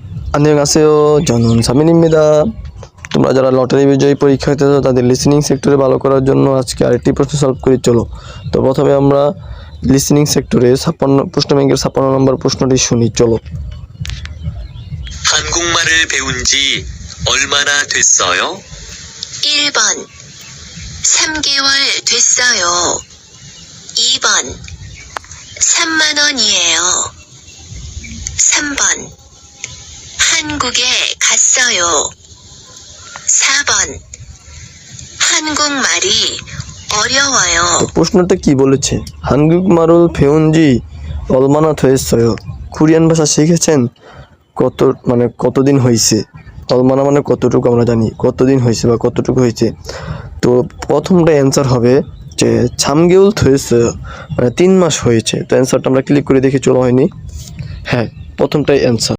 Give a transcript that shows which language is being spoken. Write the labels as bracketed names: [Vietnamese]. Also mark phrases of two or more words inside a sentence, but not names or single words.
[Korean] 안녕하세요. 저는 사민입니다. [Bangla] তোমরা যারা লটারি বিজয়ী পরীক্ষার্থী আছো তাদের [English] listening sector [Bangla] ভালো করার জন্য আজকে আরেকটি প্রশ্ন সলভ করি চলো। তো প্রথমে আমরা [English] listening sector [Bangla] 56 প্রশ্ন ব্যাংকের 56 নম্বর প্রশ্নটি শুনি চলো। [Korean] 한국말을 배운 지 얼마나 됐어요? 1번 3개월 됐어요. 2번 3만 원이에요. 3번 한국에 갔어요. 4번 한국말이 어려워요. [Bangla] প্রশ্নটা কি বলেছে? [Korean] 한국말을 배운 지 얼마나 됐어요? [Bangla] কোরিয়ান ভাষা শিখেছেন কতদিন হয়েছে? অলমানা মানে কতটুকু আমরা জানি, কতদিন হয়েছে বা কতটুকু হয়েছে। তো প্রথমটা অ্যান্সার হবে যে [Korean] 3개월 됐어요, [Bangla] মানে 3 মাস হয়েছে। তো অ্যান্সারটা আমরা ক্লিক করে দেখি চলো হয়নি। হ্যাঁ, প্রথমটাই অ্যান্সার।